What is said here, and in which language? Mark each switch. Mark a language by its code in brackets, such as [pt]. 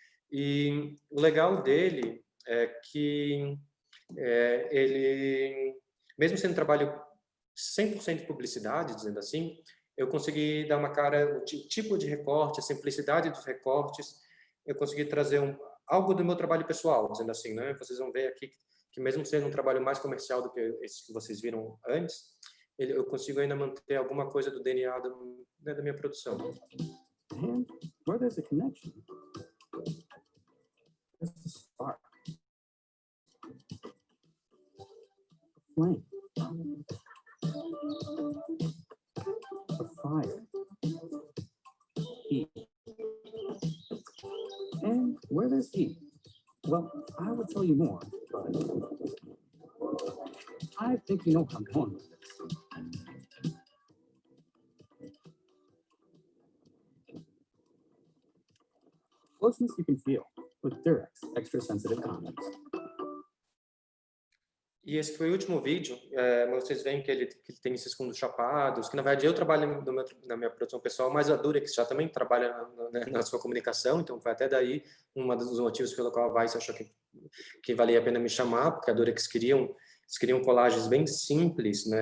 [pt] E o legal dele é que ele, mesmo sendo um trabalho 100% de publicidade, dizendo assim, eu consegui dar uma cara, o tipo de recorte, a simplicidade dos recortes, eu consegui trazer algo do meu trabalho pessoal, dizendo assim, né? Vocês vão ver aqui que mesmo sendo um trabalho mais comercial do que esse que vocês viram antes, eu consigo ainda manter alguma coisa do DNA da minha produção. [en] And where there's a connection, there's a spark, a flame, a fire, heat. And where there's heat, well, I would tell you more, but I think you know where I'm going with this. Closeness you can feel with Durex Extra Sensitive Condoms. [pt] E esse foi o último vídeo. Vocês veem que ele tem esses fundos chapados, que na verdade eu trabalho na minha produção pessoal, mas a Durex já também trabalha na sua comunicação, então foi até daí um dos motivos pelo qual a Vice achou que valia a pena me chamar, porque a Durex queriam colagens bem simples, né?